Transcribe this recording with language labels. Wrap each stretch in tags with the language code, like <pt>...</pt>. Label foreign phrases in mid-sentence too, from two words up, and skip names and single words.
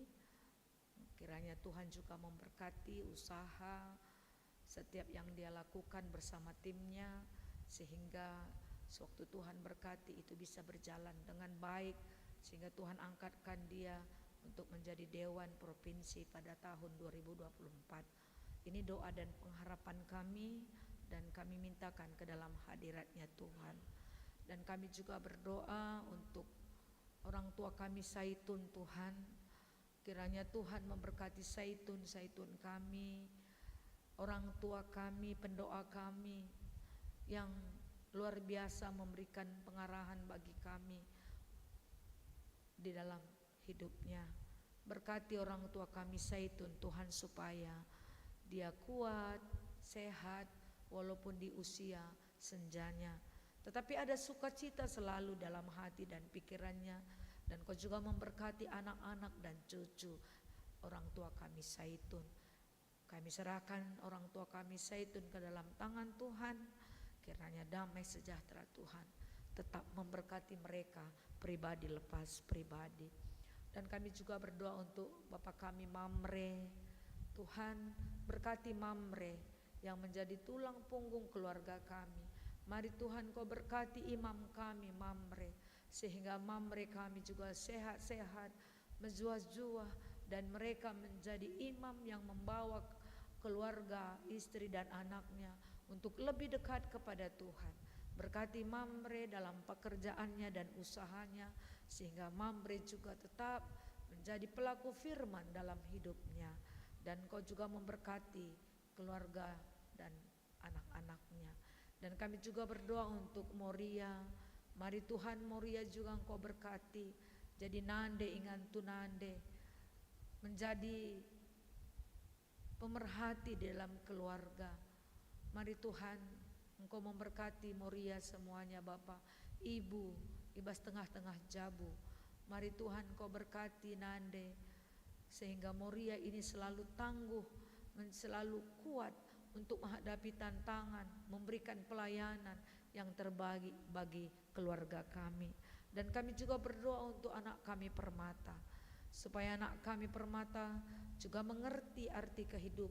<id>Kiranya Tuhan juga memberkati usaha setiap yang dia lakukan bersama timnya, sehingga sewaktu Tuhan berkati itu bisa berjalan dengan baik, sehingga Tuhan angkatkan dia untuk menjadi dewan provinsi pada tahun 2024. Ini doa dan pengharapan kami, dan kami mintakan ke dalam hadiratnya Tuhan. Dan kami juga berdoa untuk orang tua kami Saitun Tuhan. Kiranya Tuhan memberkati Saitun kami, orang tua kami, pendoa kami yang luar biasa memberikan pengarahan bagi kami di dalam hidupnya. Berkati orang tua kami Saitun Tuhan, supaya dia kuat, sehat, walaupun di usia senjanya, tetapi ada sukacita selalu dalam hati dan pikirannya. Dan Kau juga memberkati anak-anak dan cucu orang tua kami Saitun. Kami serahkan orang tua kami Saitun ke dalam tangan Tuhan. Kiranya damai sejahtera Tuhan tetap memberkati mereka pribadi lepas pribadi. Dan kami juga berdoa untuk Bapak kami Mamre. Tuhan, berkati Mamre yang menjadi tulang punggung keluarga kami. Mari Tuhan Kau berkati imam kami Mamre, sehingga Mamre kami juga sehat-sehat, menjuah-juah, dan mereka menjadi imam yang membawa keluarga, istri dan anaknya untuk lebih dekat kepada Tuhan. Berkati Mamre dalam pekerjaannya dan usahanya, sehingga Mamre juga tetap menjadi pelaku firman dalam hidupnya. Dan Kau juga memberkati keluarga dan anak-anaknya. Dan kami juga berdoa untuk Moria. Mari Tuhan, Moria juga Engkau berkati, jadi</id> <btx>nande ingan tunande,</btx> <id>menjadi pemerhati dalam keluarga. Mari Tuhan, Engkau memberkati Moria semuanya Bapa, Ibu,</id> <btx>ibas tengah-tengah Jabu.</btx> <id>Mari Tuhan Engkau berkati Nande, sehingga Moria ini selalu tangguh, selalu kuat untuk menghadapi tantangan, memberikan pelayanan yang terbaik bagi keluarga kami. Dan kami juga berdoa untuk anak kami Permata, supaya anak kami Permata juga mengerti arti kehidupan.</id>